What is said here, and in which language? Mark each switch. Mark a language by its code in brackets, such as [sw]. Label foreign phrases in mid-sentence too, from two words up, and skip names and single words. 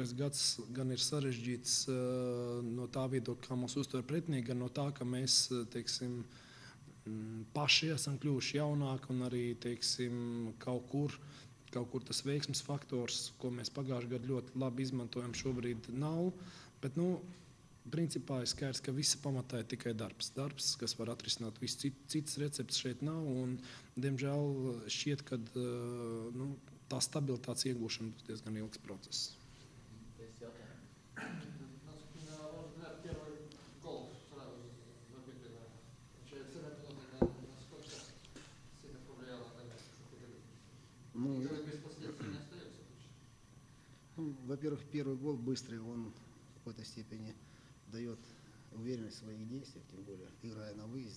[lv] gads gan ir sarežģīts no tā viedokļa, kā mūs uztver pretinieki, gan no tā, ka mēs, teiksim, paši esam kļuvuši jaunāki un arī, teiksim, kaut kur tas veiksmes faktors, ko mēs pagājušajā gadā ļoti labi izmantojam, šobrīd nav. Bet, principā ir skaidrs, ka visa pamatā ir tikai darbs. Darbs, kas var atrisināt visu citas receptes šeit nav. Un, diemžēl, šķiet, ka tā stabilitātes iegūšana būs diezgan ilgs process. [ru] Во-первых, первый гол быстрый, он в какой-то степени дает уверенность в своих действиях, тем более играя на выезде.